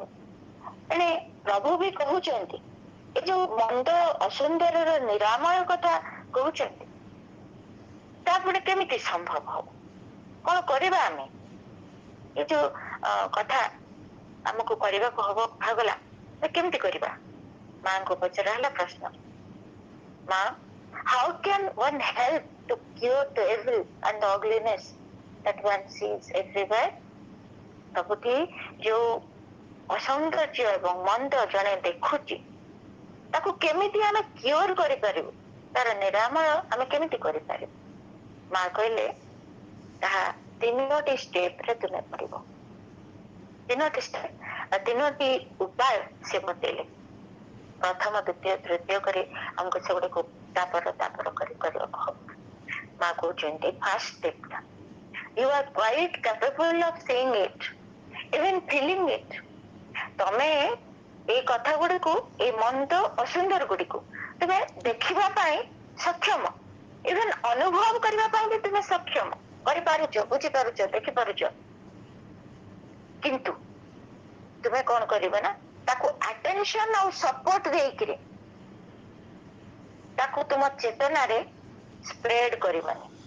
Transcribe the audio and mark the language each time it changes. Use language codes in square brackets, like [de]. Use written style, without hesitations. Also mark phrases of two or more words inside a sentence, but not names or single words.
[or] ଏଣେ ପ୍ରଭୁ ବି କହୁଛନ୍ତି ଏ ଯୋଉ ମନ୍ଦ ଅସୁନ୍ଦରର ନିରାମୟ କଥା କହୁଛନ୍ତି, ତାପରେ କେମିତି ସମ୍ଭବ ହବ? କଣ କରିବା ଆମେ? ଏ ଯୋଉ କଥା ଆମକୁ କରିବାକୁ ହବ କୁହାଗଲା, କେମିତି କରିବା? ମାଙ୍କୁ ପଚରା ହେଲା ପ୍ରଶ୍ନ, ମା, [en] how can one help to cure the evil and the ugliness that one sees everywhere? [or] ସବୁଠି ଯୋଉ ଅସୌନ୍ଦର୍ଯ୍ୟ ଏବଂ ମନ୍ଦ ଜଣେ ଦେଖୁଛି ତାକୁ କେମିତି ଆମେ କ୍ୟୁର କରିପାରିବୁ, ତାର ନିରାମୟ ଆମେ କେମିତି କରିପାରିବୁ? ମା କହିଲେ ତାହା 3ଟି ଷ୍ଟେପରେ ତୁମେ କରିବ। 3ଟି ଷ୍ଟେପ, 3ଟି ଉପାୟ ସେ ବତେଇଲେ। ପ୍ରଥମ, ଦ୍ୱିତୀୟ, ତୃତୀୟ କରି ଆମକୁ ସେଗୁଡିକୁ ତାପର କରି କରିବାକୁ ହବ। ମା କହୁଛନ୍ତି [en] first step, you are quite capable of seeing it, even feeling it. [or] ତମେ ଏଇ କଥା ଗୁଡିକୁ, ଏଇ ମନ୍ଦ ଅସୁନ୍ଦର ଗୁଡିକୁ ତୁମେ ଦେଖିବା ପାଇଁ ସକ୍ଷମ, ଇଭେନ ଅନୁଭବ କରିବା ପାଇଁ ବି ତୁମେ ସକ୍ଷମ, କରିପାରୁଛ, ବୁଝିପାରୁଛ, ଦେଖିପାରୁଛ। କିନ୍ତୁ ତୁମେ କଣ କରିବ ନା ତାକୁ ଆଟେନସନ ଆଉ ସପୋର୍ଟ ଦେଇକିରି ତାକୁ ତୁମ ଚେତନାରେ ସ୍ପ୍ରେଡ କରିବନି,